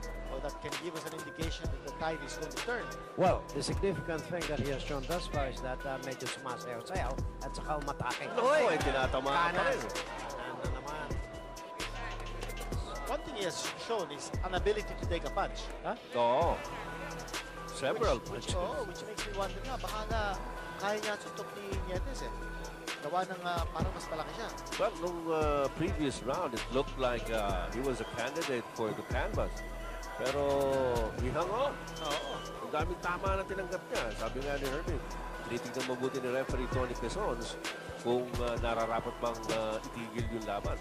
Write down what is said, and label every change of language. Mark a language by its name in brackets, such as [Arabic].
[English] Or that can give us an indication that the tide is going to turn. Well, the significant thing that he has shown thus far is that [Filipino] medyo sumasayaw-sayaw at saka umatake. Oy, tinatamaan pa rin. Kanan na naman. [English] One thing he has shown is an ability to take a punch. Huh? [Filipino] Oo. Several punches. [English] Which makes me wonder [Filipino] nga, baka nga kaya niya suntok ni Nietes Gawa ng parang mas malaki siya. [English] But nung previous round, it looked like he was a candidate for the canvas. [Filipino] Pero [English] he hung on. [Filipino] Oo. Ang daming tama na tinanggap niya. Sabi nga ni Herman, tinitignan mabuti ni referee Tony Quezons kung nararapat bang itigil yung laban.